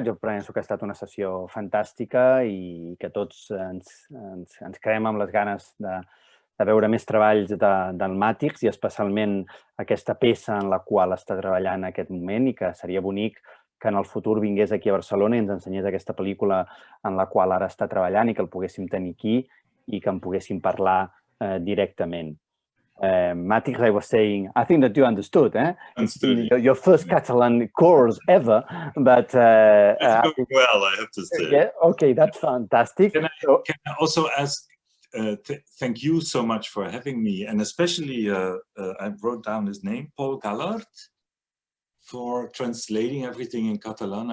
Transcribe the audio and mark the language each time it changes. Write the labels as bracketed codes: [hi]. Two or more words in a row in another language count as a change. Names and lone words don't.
[ca] Jo penso que ha estat una sessió fantàstica i que tots ens quedem amb les ganes de veure més treballs del Mattijs i especialment aquesta peça en la qual està treballant en aquest moment i que seria bonic que en el futur vingués aquí a Barcelona i ens ensenyés aquesta pel·lícula en la qual ara està treballant i que el poguéssim tenir aquí i que en poguéssim parlar directament. [en] Mattijs, I was saying, I think that you understood, Understood. Your first Catalan course ever, but... It's going well, I have to say. Yeah, okay, that's fantastic. Can I also ask, thank you so much for having me, and especially, I wrote down his name, Paul Gallard, for translating everything in Catalan.